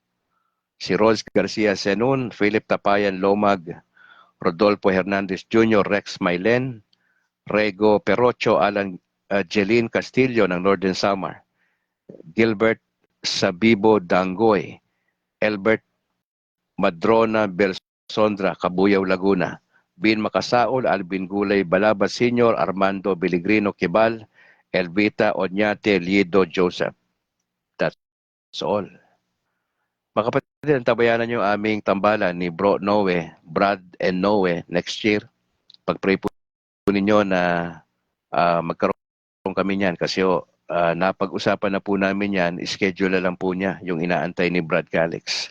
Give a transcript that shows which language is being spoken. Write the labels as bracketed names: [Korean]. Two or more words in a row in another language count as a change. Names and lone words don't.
[Filipino] Si Rose Garcia Senun, Philip Tapayan Lomag, Rodolfo Hernandez Jr., Rex Mailen, Rego Perocho, Alan Jeline Castillo ng Northern Samar, Gilbert Sabibo Dangoy, Albert Madrona Belsondra, Cabuyao, Laguna, Bin Makasaol, Alvin Gulay Balaba Sr., Armando Biligrino Kibal, Elvita Oñate Liedo Joseph. [English] That's all. [Filipino] Mga kapatid, tabayanan yung aming tambalan ni Bro Noe, Brad and Noe next year. Pag-pray po ninyo na magkaroon kami niyan kasi napag-usapan na po namin yan, schedule na lang po niya yung inaantay ni Brad Calix.